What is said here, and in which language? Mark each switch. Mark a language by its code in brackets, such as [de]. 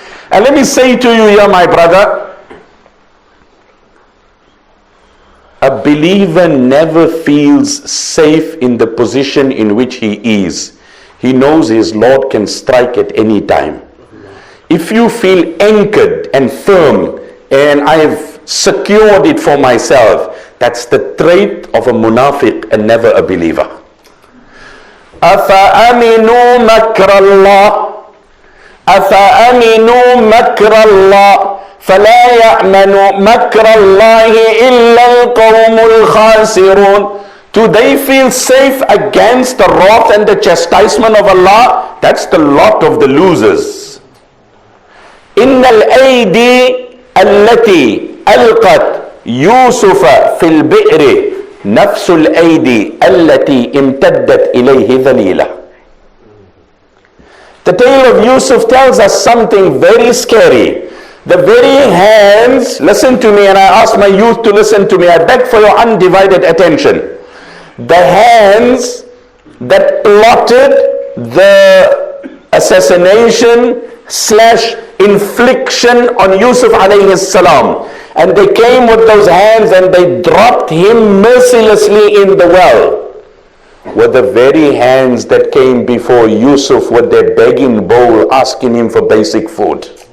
[en] And let me say to you here, my brother, a believer never feels safe in the position in which he is. He knows his Lord can strike at any time. If you feel anchored and firm, and I have secured it for myself, that's the trait of a munafiq and never a believer. [ar] أفأمنوا مكر الله أفأمنوا مكر الله فلا يأمن مكر الله إلا القوم الخاسرون. [en] Do they feel safe against the wrath and the chastisement of Allah? That's the lot of the losers. [ar] إن الأيدي التي ألقت يوسف في البئر نفس الأيدي التي امتدت إليه ذليلة. [en] The tale of Yusuf tells us something very scary. The very hands, listen to me, and I ask my youth to listen to me. I beg for your undivided attention. The hands that plotted the assassination / infliction on Yusuf alayhi salam, and they came with those hands and they dropped him mercilessly in the well, were the very hands that came before Yusuf with their begging bowl asking him for basic food.